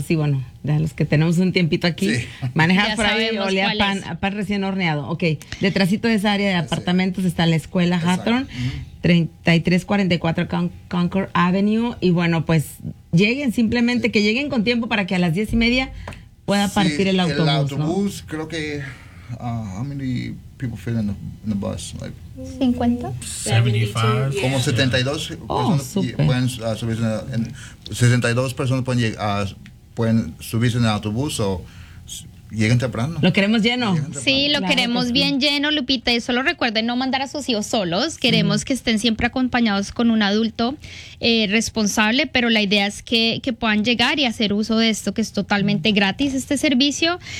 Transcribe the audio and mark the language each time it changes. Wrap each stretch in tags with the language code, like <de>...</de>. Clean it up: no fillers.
<es>Sí, bueno, de los que tenemos un tiempito aquí, manejar por ahí, olía pan recién horneado. Ok, detrásito de esa área de apartamentos está la escuela Hawthorne, 3344 Concord Avenue. Y bueno, pues lleguen, simplemente que lleguen con tiempo para que a las 10:30 pueda partir el autobús. El autobús, ¿no? Creo que</es> <en>how many people fit in the bus? Like 50? 75.</en> <es>Como 72 personas pueden subirse en 62 personas pueden subirse en el autobús o lleguen temprano. Lo queremos lleno. Sí, lo queremos bien lleno, Lupita. Y solo recuerden no mandar a sus hijos solos. Queremos que estén siempre acompañados con un adulto responsable, pero la idea es que puedan llegar y hacer uso de esto, que es totalmente gratis este servicio.</es>